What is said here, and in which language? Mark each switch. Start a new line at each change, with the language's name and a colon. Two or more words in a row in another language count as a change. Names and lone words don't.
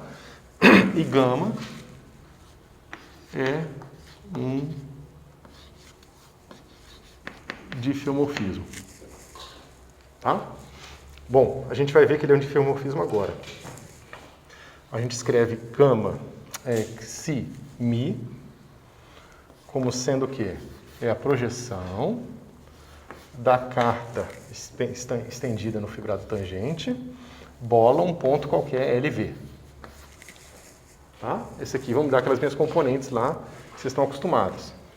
Portuguese: E gama é um diffeomorfismo. Tá? Bom, a gente vai ver que ele é um diffeomorfismo agora. A gente escreve gama xi mi como sendo o quê? É a projeção da carta estendida no fibrado tangente, bola um ponto qualquer LV. Tá? Esse aqui, vamos dar aquelas minhas componentes lá que vocês estão acostumados.